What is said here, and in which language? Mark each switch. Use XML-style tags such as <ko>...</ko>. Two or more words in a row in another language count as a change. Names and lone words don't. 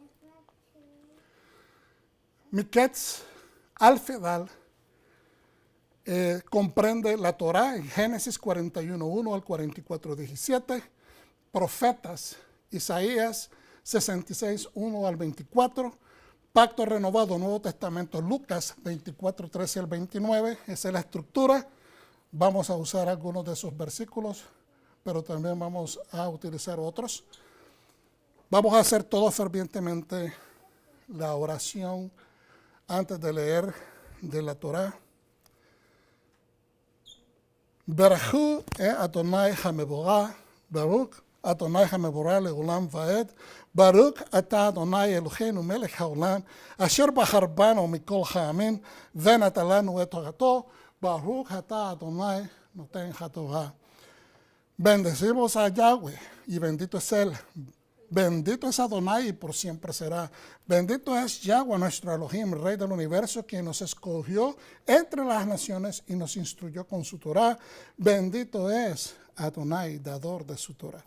<es>Miquetz Alfedal comprende la Torá en Génesis 41:1 al 44:17, Profetas, Isaías 66:1 al 24, Pacto Renovado, Nuevo Testamento, Lucas 24:13 al 29, esa es la estructura. Vamos a usar algunos de esos versículos, pero también vamos a utilizar otros. Vamos a hacer todos fervientemente la oración antes de leer de la Torá.</es> <he>ברכו אדני המבורך ברוך אדני המבורך לעולם ועד ברוך אתה אדני אלהינו מלך העולם אשר בחר בנו מכל העמים, ונתן לנו את תורתו, ברוך אתה אדני נותן התורה.</he> <es>Bendecimos a Yahweh y bendito es Él. Bendito es Adonai y por siempre será. Bendito es Yahweh, nuestro Elohim, Rey del universo, quien nos escogió entre las naciones y nos instruyó con su Torah. Bendito es Adonai, dador de su Torah.</es>